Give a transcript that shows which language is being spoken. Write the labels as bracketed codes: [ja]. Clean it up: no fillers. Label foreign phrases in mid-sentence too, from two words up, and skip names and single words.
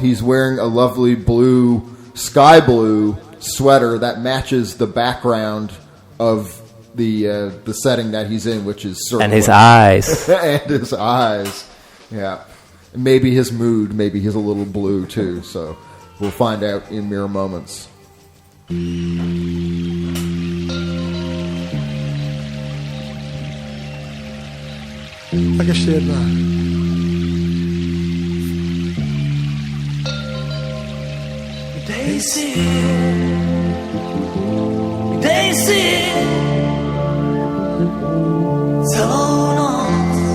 [en] He's wearing a lovely sky blue sweater that matches the background of the setting that he's in, which is circular. And his eyes. And his eyes. Yeah. Maybe his mood, maybe he's a little blue too, so we'll find out in mere moments. [cs] Tak ještě jedna. Kde jsi? Kde jsi? Celou noc.